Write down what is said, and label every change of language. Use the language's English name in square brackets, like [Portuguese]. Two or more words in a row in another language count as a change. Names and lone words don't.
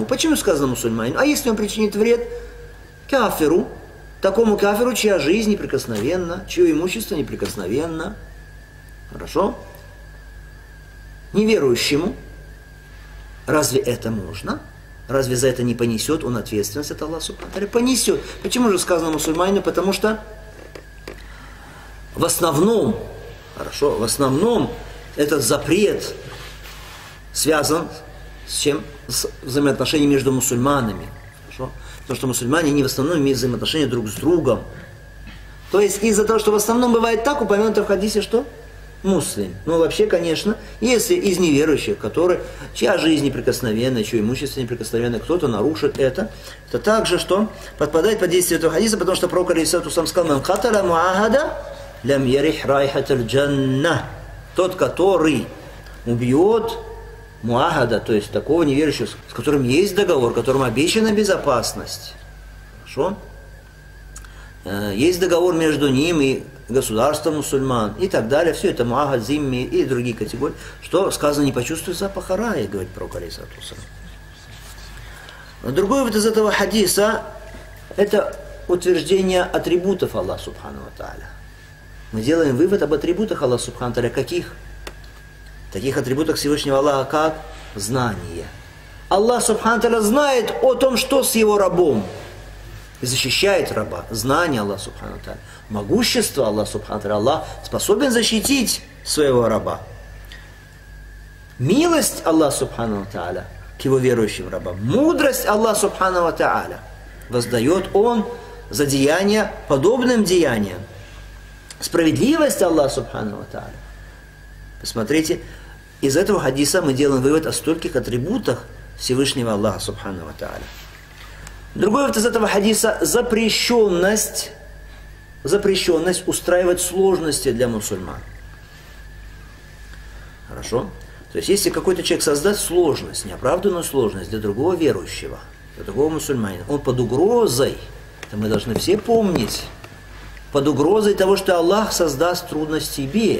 [Russian] Почему сказано мусульманину? А если он причинит вред кафиру, такому кафиру, чья жизнь неприкосновенна, чье имущество неприкосновенно? Хорошо? Неверующему. Разве это можно? Разве за это не понесет он ответственность от Аллаха [Arabic] سبحانه وتعالى? [Russian] Понесет. Почему же сказано мусульманину? Потому что в основном этот запрет связан с чем? С взаимоотношениями между мусульманами. Хорошо? Потому что мусульмане, они в основном имеют взаимоотношения друг с другом. То есть из-за того, что в основном бывает так, упомянуто в хадисе, что? Муслим. Ну, вообще, конечно, если из неверующих, чья жизнь неприкосновенна, чье имущество неприкосновенно, кто-то нарушит это также, что подпадает под действие этого хадиса, потому что пророк [Arabic] عليه الصلاة والسلام [Russian] сказал: [Arabic] «من قتل معاهدا لم يرح رائحة الجنة». [Russian] Тот, который убьет муахада, то есть такого неверующего, с которым есть договор, которому обещана безопасность. Хорошо? Есть договор между ним и государством мусульман и так далее. Все это муахад, зимми и другие категории. Что сказано, не почувствуй запаха рая, говорит пророк [Arabic] عليه الصلاة والسلام. [Russian] Другой вот из этого хадиса это утверждение атрибутов Аллаха [Arabic] سبحانه وتعالى. [Russian] Мы делаем вывод об атрибутах Аллаха [Arabic] سبحانه وتعالى. [Russian] Каких? Таких атрибутах Всевышнего Аллаха, как знание. Аллах [Arabic] سبحانه وتعالى [Russian] знает о том, что с его рабом. И защищает раба. Знание Аллаха [Arabic] سبحانه وتعالى. [Russian] Могущество Аллаха [Arabic] سبحانه وتعالى. [Russian] Аллах способен защитить своего раба. Милость Аллаха [Arabic] سبحانه وتعالى [Russian] к его верующим рабам. Мудрость Аллаха [Arabic] سبحانه وتعالى [Russian] воздает Он за деяния подобным деяниям. Справедливость Аллаха [Arabic] سبحانه وتعالى. [Russian] Посмотрите, из этого хадиса мы делаем вывод о стольких атрибутах Всевышнего Аллаха [Arabic] سبحانه وتعالى. [Russian] Другой вывод из этого хадиса – запрещенность устраивать сложности для мусульман. Хорошо? То есть, если какой-то человек создаст сложность, неоправданную сложность для другого верующего, для другого мусульманина, он под угрозой, это мы должны все помнить, под угрозой того, что Аллах создаст трудность тебе.